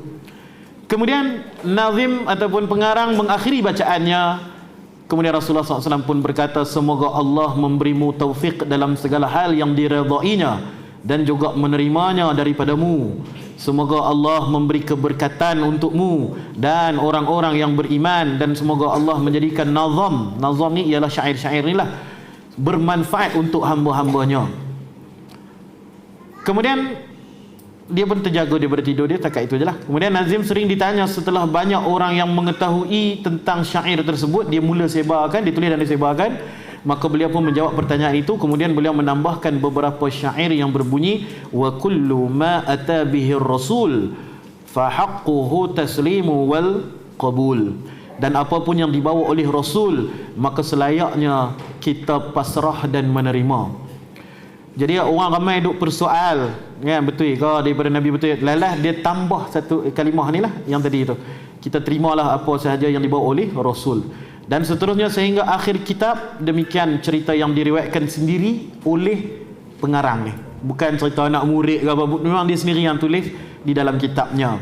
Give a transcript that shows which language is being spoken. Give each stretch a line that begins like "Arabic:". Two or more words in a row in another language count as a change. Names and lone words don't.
Malay: Kemudian nazim ataupun pengarang mengakhiri bacaannya. Kemudian Rasulullah SAW pun berkata, semoga Allah memberimu taufik dalam segala hal yang diredainya dan juga menerimanya daripadamu. Semoga Allah memberi keberkatan untukmu dan orang-orang yang beriman, dan semoga Allah menjadikan nazam ni ialah syair-syair ni lah, bermanfaat untuk hamba-hambanya. Kemudian dia pun terjaga daripada tidur dia, takat itu je lah. Kemudian Nazim sering ditanya setelah banyak orang yang mengetahui tentang syair tersebut, dia mula sebarkan, ditulis dan disebarkan. Maka beliau pun menjawab pertanyaan itu. Kemudian beliau menambahkan beberapa syair yang berbunyi,
Arabic: وكل ما أتى به الرسول فحقه التسليم والقبول.
Malay: Dan apapun yang dibawa oleh Rasul, maka selayaknya kita pasrah dan menerima. Jadi orang ramai duk persoal, kan, betul ke daripada Nabi betul? Lalah dia tambah satu kalimah ni lah yang tadi itu. Kita terimalah apa sahaja yang dibawa oleh Rasul. Dan seterusnya sehingga akhir kitab. Demikian cerita yang diriwayatkan sendiri oleh pengarang ni. Bukan cerita anak murid ke apa, memang dia sendiri yang tulis di dalam kitabnya.